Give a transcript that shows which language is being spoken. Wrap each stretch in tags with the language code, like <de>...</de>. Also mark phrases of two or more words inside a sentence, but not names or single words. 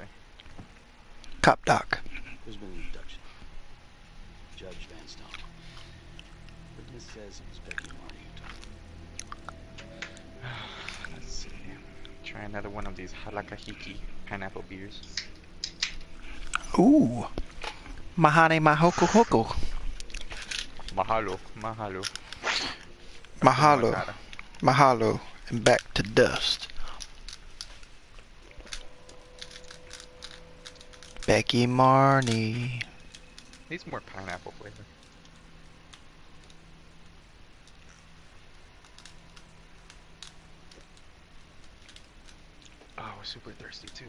<en>Cop doc. There's been an abduction. Judge Van Stone. Witness says it was Becky Marty who took it. Let's see. Try another one of these halakahiki pineapple beers.</en> <haw>Ooh. Mahane mahoko hoko. Mahalo, mahalo. Mahalo. Mahalo.</haw> <en>And back to dust. Becky Marnie. Needs more pineapple flavor. Oh, we're super thirsty too.</en>